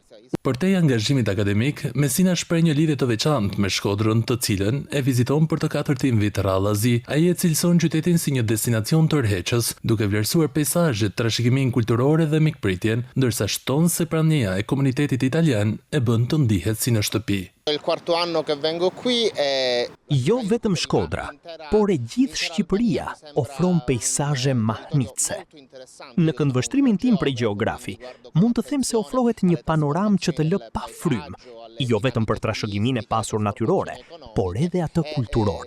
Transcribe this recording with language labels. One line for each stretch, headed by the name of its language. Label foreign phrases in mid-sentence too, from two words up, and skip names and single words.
Albanian: Përtej angazhimit akademik, Messina shpreh një lidhje të veçantë me Shkodrën, të cilën e viziton për të katërtin vit radhazi. Ai e cilëson qytetin si një destinacion tërheqës, duke vlerësuar peizazhet, trashëgiminë kulturore dhe mikpritjen, ndërsa shton se prania e komunitetit italian e bën të ndihet si në shtëpi.
Italian: Il quarto anno che vengo qui è...
Albanian: Jo vetëm Shkodra, por e gjithë Shqipëria ofron peizazhe mahnitse. Në këndvështrimin tim prej gjeografi, mund të them se ofrohet një panoram që të lë pa frym, jo vetëm për trashëgiminë e pasur natyrore, por edhe atë kulturore.